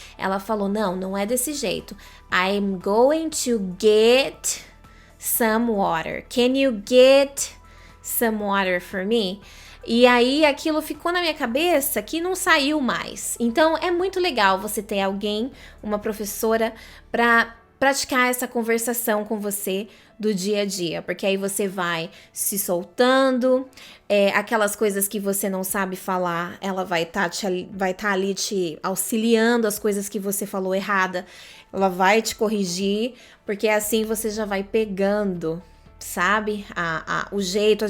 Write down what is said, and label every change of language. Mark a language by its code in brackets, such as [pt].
[pt] Ela falou, não é desse jeito. [en] I'm going to get some water. Can you get some water for me? [pt] E aí aquilo ficou na minha cabeça que não saiu mais. Então é muito legal você ter alguém, uma professora, para praticar essa conversação com você do dia a dia, porque aí você vai se soltando, aquelas coisas que você não sabe falar, ela vai tá ali te auxiliando, as coisas que você falou errada, ela vai te corrigir, porque assim você já vai pegando, sabe, o jeito.